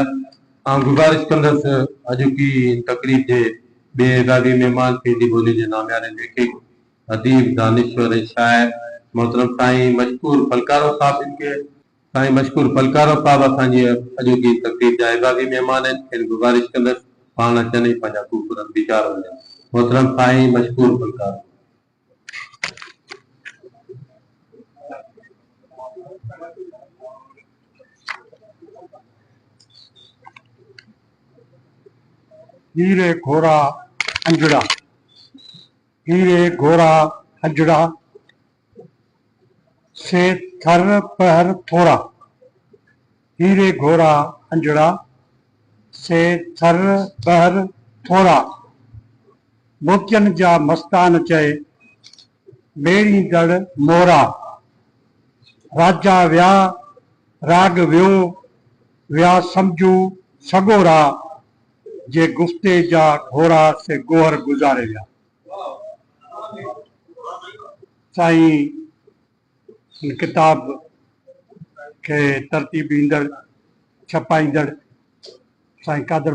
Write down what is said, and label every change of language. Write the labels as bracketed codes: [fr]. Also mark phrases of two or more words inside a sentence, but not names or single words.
[sd] आउं गुज़ारिश कंदुसि अॼु की इन तकरीब जे ॿिए एज़ाज़ी महिमान सिंधी ॿोली जे नामियारे लेखक अदीब दानिश्वर ऐं शाइर मोहतरम साईं मशकूर फलकारो साहब इनके साईं मशकूर फलकारो साहब असांजी अॼु की तकरीब जा एज़ाज़ी महिमान आहिनि। इन गुज़ारिश कंदुसि पाण अचनि ऐं पंहिंजा खूबसूरत वीचार वञनि। मोहतरम साईं मशकूर फलकारो। हीरे घोड़ा अंजड़ा, हीरे घोड़ा अंजड़ा से थर पहर थोड़ा, हीरे घोड़ा अंजड़ा से थर पहर थोड़ा, मोतियन जा मस्तान चए बेड़ी दड़ मोरा, राजा व्या राग व्यो व्या समझू सगोरा, जे गुफ्ते जा घोड़ा से गोहर गुजारे विया। साईं किताब के तरतीब ईंदड़ छपाईंदड़ साईं कादर